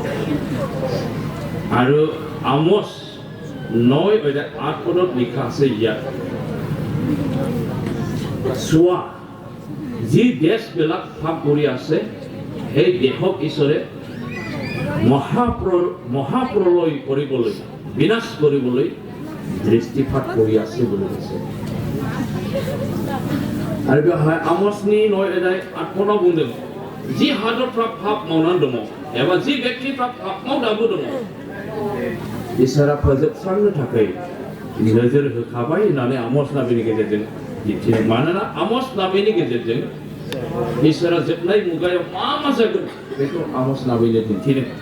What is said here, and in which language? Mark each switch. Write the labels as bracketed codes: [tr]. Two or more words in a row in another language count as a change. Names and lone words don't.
[as] আৰু আমোচ 9:8 লিখা আছে ইয়াত চোৱা যি দেশবিলাক পাপ কৰি আছে সেই দেশক ঈশ্বৰে মহাপ্ৰলয় কৰিবলৈ বিনাশ কৰিবলৈ দৃষ্টিপাত কৰি আছে বুলি কৈছে। [brx] आरो बेहाय आमोसनि 9:8 बुंदों जि हादरफ्रा पाप मावनानै दङ एबा जि व्यक्तिफ्रा पाप मावनाबो दङ इसोरा फोजोबस्रांनो थाखाय नोजोर होखाबाय होननानै आमोस नाबिनि गेजेरजों दिन्थिदों। मानोना आमोस नाबिनि गेजेरजों इसोरा जोबनाय मुगायाव मा जागोन बेखौ आमोस नाबिनो दिन्थिदों।